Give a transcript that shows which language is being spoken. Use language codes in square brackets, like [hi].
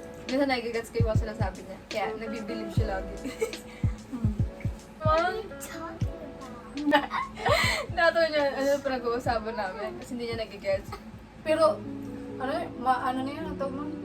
[tl] Minsan nagigats ko yung mga sinasabi niya. Kaya nagbibilib siya lagi. [en] What are you talking about? [tl] Nakatawa niya, pinag-uusapan namin. Kasi hindi niya nagigets. Pero, ano na yun, ang tawag nun?